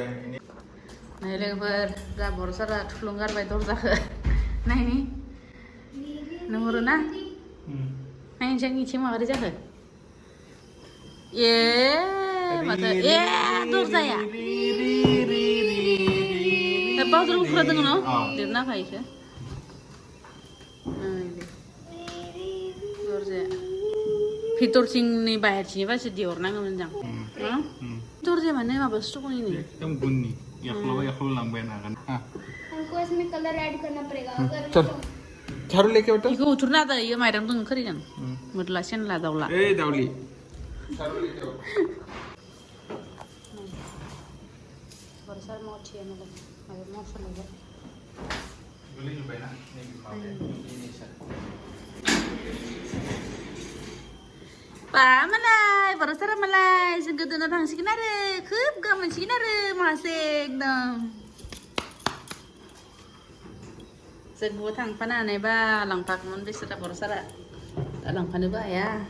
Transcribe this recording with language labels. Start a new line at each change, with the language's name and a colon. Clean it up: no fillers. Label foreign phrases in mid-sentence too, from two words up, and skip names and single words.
Bodo: नै लोगोफोर जा बर' सारा थुलुंगारबाय दरजाखौ नायनि नुहुरो ना नायनि जों इथिं माबोरै जाखो माथो दरजाया बावदर गुफुरा दङ न' लिरना होखायोसो दरजाया भितरथिंनि बाहेरथिंनिबासो दिहरनांगौमोन जों दरजाया माने माबासो दङ एकदम गुननि याख्ल' लांबाय नागोन
Hindi: हमको इसमें कलर ऐड करना पड़ेगा चल झाड़ू लेके बेटा
Bodo: इखौ उथुरना दायो माइरं दङ खोरिगोन मोदला सेनला दाउला
Hindi: ए दाउली झाड़ू लेके आओ
Bodo: बर' सार मावथिया नालाय माबा मावसलायबाय गोलै जोब्बाय ना बा मालाय बर' सारा मालाय जों गोदोना थांसिगोन आरो खोब गामोनसिगोन आरो मासे एकदम जोंबो थांफानो हानायबा लांफागौमोन बिसोरा बर' सारा दा लांफानोबो हाया